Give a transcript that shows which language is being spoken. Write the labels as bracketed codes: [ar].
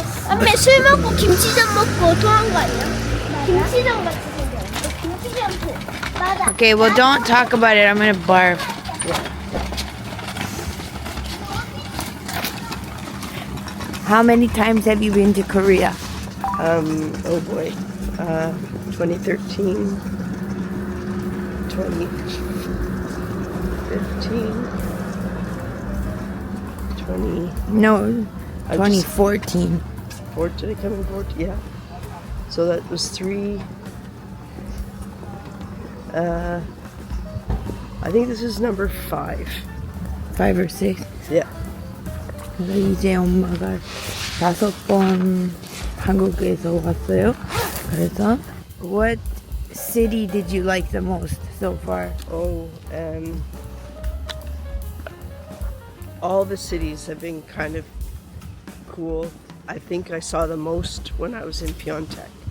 [ko] 엄마 술 먹고 김치전 먹고 토한 거 아니야? 김치전 같이 생겼어. 김치전 토. 맞아. [en] Okay, well, don't talk about it. I'm gonna barf. How many times have you been to Korea? Oh boy, 2013, 2015, 20. No, I 2014. Did I come in 14? Yeah. So that was 3. I think this is number 5. 5 or 6. Yeah. [ko] 그래서 이제 엄마가 5번 한국에서 왔어요. 그래서 [en] what city did you like the most so far? Oh, all the cities have been kind of cool. I think I saw the most when I was in Pyeongtaek.